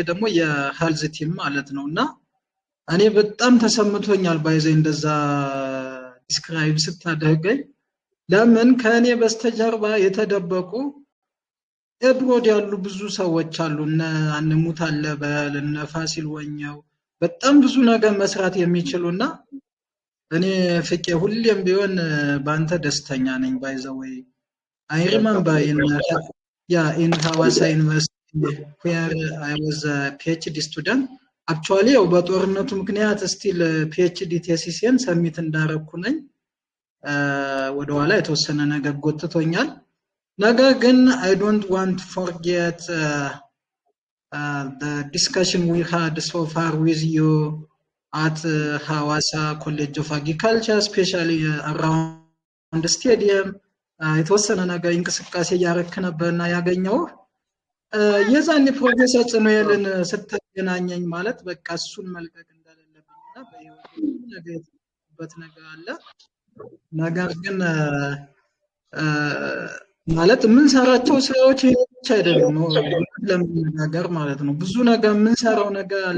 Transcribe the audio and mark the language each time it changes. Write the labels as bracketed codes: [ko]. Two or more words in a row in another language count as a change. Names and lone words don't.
[am] ደግሞ የሄልዝ ቲም ማለት ነውና እኔ በጣም ተሰምቶኛል ባይዘይ እንደዛ ዲስክራይብ ስታደርገኝ ለምን ከኔ በስተጀርባ የተደበቁ ኤብሮድ ያሉ ብዙ ሰዎች አሉ እነ አንሙት አለ በለነ ፋሲል ወኛው በጣም ብዙ ነገር መስራት የሚችሉና እኔ ፍቄ ሁሌም ቢሆን ባንተ ደስተኛ ነኝ ባይዘወይ [en] I remember in Hawassa University where I was a PhD student actually [am] በጦርነቱ ምክንያት [en] still PhD thesis- [am] ን ሰሚት እንዳረኩ ነኝ ወደ ኋላ የተወሰነ ነገር ጎትቶኛል ነገር ግን [en] I don't want to forget the discussion we had so far with you at Hawassa College of Agriculture especially around the stadium [am] የተወሰነ ነገር እንቅስቃሴ ያረክ ነበርና ያገኘው የዛኔ ፕሮፌሰር ጽኖየልን ስተገናኘኝ ማለት በቃ እሱን መልቀቅ እንደሌለብኝና በህይወት ነገር አለ ነገር ግን ማለት ምን ሰራቸው ስራዎች ብቻ አይደለም ለምንናገር ማለት ነው ብዙ ነገር ምን ሰራው ነገር አለ